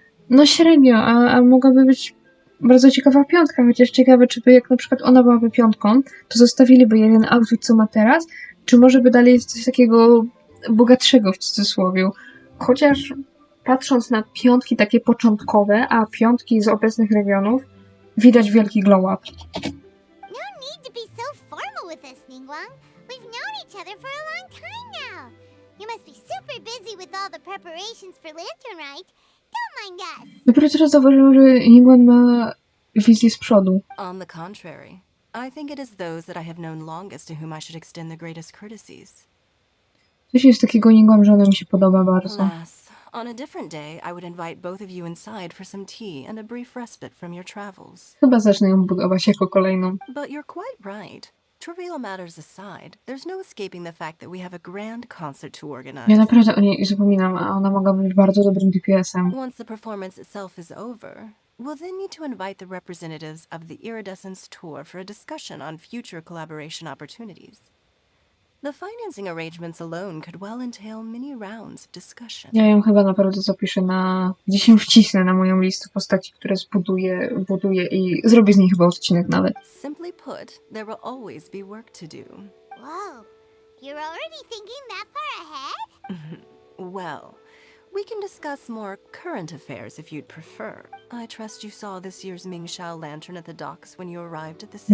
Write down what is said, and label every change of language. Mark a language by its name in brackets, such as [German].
[Polish] no średnio, a mogłaby być bardzo ciekawa piątka, chociaż ciekawe, czy by jak na przykład ona byłaby piątką, to zostawiliby jeden outfit, co ma teraz, czy może by dalej jest coś takiego bogatszego w cudzysłowie. Chociaż patrząc na piątki takie początkowe, a piątki z obecnych regionów, widać wielki glow up. [English] No need to be so formal with us, Ningguang. We've known each other for a long time now. You must be super busy with all the preparations for Lantern Rite. Don't mind us. [Polish] Dopiero teraz zauważyłem, że Ningguang ma wizję z przodu. [English] On the contrary, I think it is those that I have known longest to whom I should extend the greatest courtesies. [Polish] Coś jest takiego Ningguang, że ona mi się podoba bardzo. [English] Alas, on a different day, I would invite both of you inside for some tea and a brief respite from your travels. [Polish] Chyba zacznę ją budować jako kolejną. [English] But you're quite right. Trivial matters aside, there's no escaping the fact that we have a grand concert to organize. [Polish] Ja naprawdę o niej zapominam, a ona mogła być bardzo dobrym DPS-em. [English] Once the performance itself is over, we'll then need to invite the representatives of the Iridescence Tour for a discussion on future collaboration opportunities. The financing arrangements alone could well entail many rounds of discussion. [Polish] Ja ją chyba naprawdę zapiszę gdzieś ją wcisnę na moją listę postaci, które buduję i zrobię z niej chyba odcinek nawet. [English] Simply put, there will always be work to do. Whoa, you're already thinking that far ahead? Well, we can discuss more current affairs if you'd prefer. I trust you saw this year's Mingxiao lantern at the docks when you arrived at the city.